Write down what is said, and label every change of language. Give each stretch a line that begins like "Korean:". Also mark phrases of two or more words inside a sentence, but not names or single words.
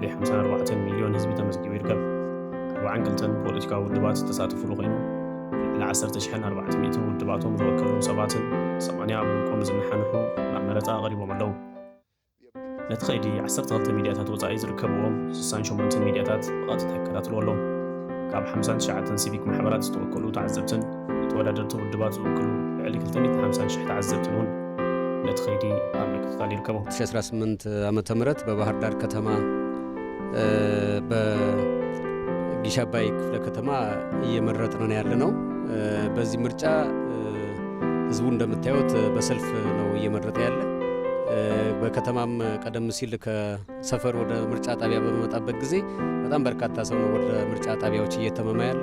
Tigrinya: 54 ሚልዮን ህዝቢ ተመዝጊቡ ይርከብ። 42 ፖለቲካዊ ውድባት ተሳተፍሉ ኮይኑ ልዕሊ 10,400 ውድባቶም ዝወከሉ ሰባትን 80 ብውልቆም ዝመሓንሑ ናብ መረፃ ቀሪቦም ኣለዉ። ነቲ ኸይዲ 12 ሚድያታት ወፃኢ ዝርከብዎም 68 ሚድያታት ብቐጥታ ይከታተሉ ኣለዉ። ካብ 59 ሲቪክ ማሕበራት ዝተወከሉ ተዓዘብትን ተወዳደርቲ ውድባት ዝወክሉ ልዕሊ 250,000 ተዓዘብትን እውን ነቲ ኸይዲ ኣብ ምክትታል ይርከቡ።
Amharic: 2018 ዓመተ ምህረት በባህር ዳር ከተማ በጊሽ አባይ ክፍለ ከተማ እየመረጥን ያለ ነው። በዚህ ምርጫ ህዝቡ እንደምታዩት በሰልፍ ነው እየመረጠ ያለ። በከተማም ቀደም ሲል ከሰፈር ወደ ምርጫ ጣቢያ በመጣበት ጊዜ በጣም በርካታ ሰው ነው ወደ ምርጫ ጣቢያዎች እየተመማ ያለ።